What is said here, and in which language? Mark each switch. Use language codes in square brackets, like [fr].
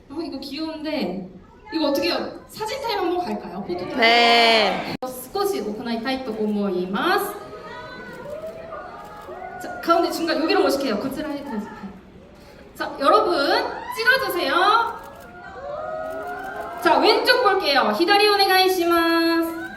[ko] 이거 귀여운데 이거 어떻게 해요? 사진 타임 한번 갈까요? 포토 타임. 네. [ja] 少し行いたいと思います. [ko] 자, 가운데 중간 여기로 모실게요. 고치라 해주세요. 자, 여러분 찍어주세요. 자, 왼쪽 볼게요. 히다리 오네가이시마스.